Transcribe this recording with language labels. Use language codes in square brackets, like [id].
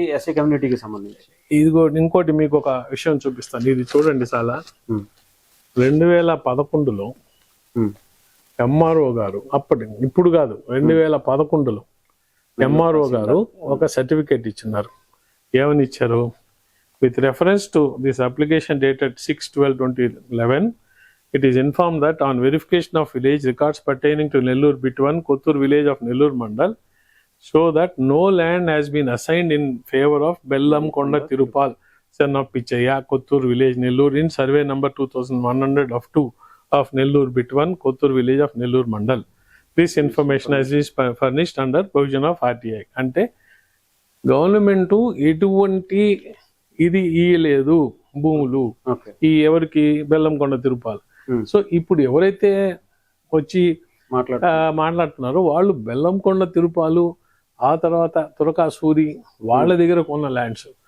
[te] SC కమ్యూనిటీకి సంబంధించి. ఇదిగో ఇంకోటి మీకు ఒక విషయం చూపిస్తాను, ఇది చూడండి. చాలా 2011లో ఎంఆర్ఓ గారు, ఇప్పుడు కాదు 2011లో ఎంఆర్ఓ గారు ఒక సర్టిఫికేట్ ఇచ్చినారు. ఏమని ఇచ్చారు? [en] With reference to this application dated 6/12/2011 it is informed that on verification of village records pertaining to Nellore Bit 1 Kottur village of Nellore Mandal show that no land has been assigned in favor of Bellam Konda Tirupal son of Pichaya Kottur village Nellore in survey number 2100 of 2 of Nellore Bit 1 Kottur village of Nellore Mandal. This information is furnished under provision of RTI. [te] అంటే government ఎటువంటి ఇది ఇయ్యలేదు భూములు ఈ ఎవరికి, Bellamkonda Tirupal. So ఇప్పుడు ఎవరైతే వచ్చి మాట్లాడుతున్నారో వాళ్ళు బెల్లంకొండ తిరుపాలు, ఆ తర్వాత తురకాసూరి వాళ్ళ దగ్గర కొన్న ల్యాండ్స్.